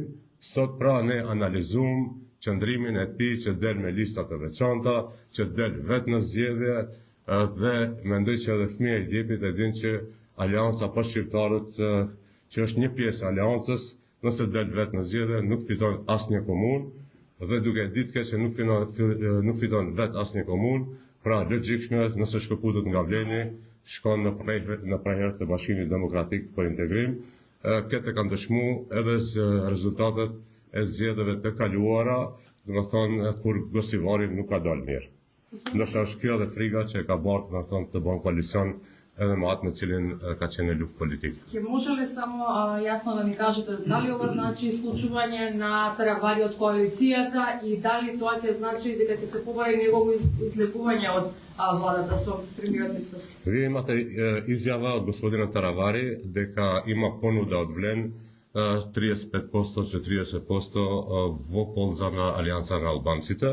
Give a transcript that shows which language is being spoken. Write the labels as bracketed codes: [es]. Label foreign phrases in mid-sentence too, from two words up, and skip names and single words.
[sq] Sot pra ne analizojmë qëndrimin e tij që del me lista të veçanta, që del vetë në zgjedhje dhe mendoj që edhe fëmija i djepit e din që Alianca për shqiptarët, që është një pjesë aleancës, nëse del vetë në zgjedhje, nuk fiton asnjë komunë dhe duke ditë që nuk fiton vetë asnjë komunë, pra logjikshme nëse shkëputet nga Vleni, shkon në preheret të Bashkimit Demokratik për Integrim. Këtë kanë dëshmuar edhe rezultatet e zgjedhjeve të kaluara, domethënë kur Gosivari nuk ka dalë mirë. Ndoshta është kjo edhe frika që e ka bërë, domethënë, të bën koalicion edhe me atë me cilin ka qenë luftë politike. [mk] Ќе може ли само јасно да ни кажете дали ова значи исклучување на Таравари од коалицијата и дали тоа ќе значи дека ќе се побари негово излекување од владата со премиерот Мицкоски? Вие имате изјава од господина Таравари дека има понуда од Влен 35-40% во полза на Алијанса на албанците.